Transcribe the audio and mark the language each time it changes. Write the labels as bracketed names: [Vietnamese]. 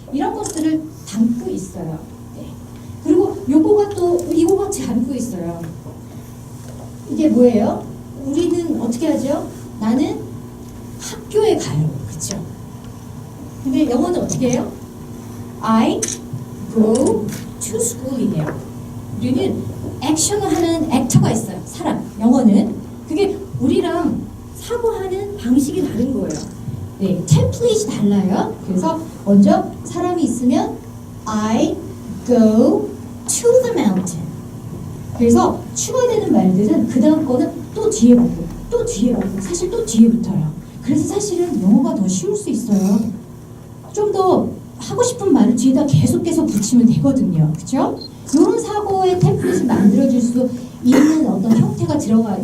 [Korean] 이런 것들을 담고 있어요. 네. 그리고 요거가 또 이거 같이 담고 있어요. 이게 뭐예요? 우리는 어떻게 하죠? 나는 학교에 가요. 그쵸? 근데 영어는 어떻게 해요? [English] I go to school이에요. [Korean] 우리는 액션을 하는 액터가 있어요. 사람. 영어는. 그게 우리랑 사고하는 방식이 다른 거예요. 네, 템플릿이 달라요. 그래서 먼저 사람이 있으면 [English] I go to the mountain. [Korean] 그래서 추가되는 말들은 그 다음 거는 또 뒤에 붙고 또 뒤에 붙고 사실 또 뒤에 붙어요. 그래서 사실은 영어가 더 쉬울 수 있어요. 좀 더 하고 싶은 말을 뒤에다 계속 붙이면 되거든요. 그렇죠? 이런 사고의 템플릿을 만들어줄 수 있는 어떤 형태가 들어가.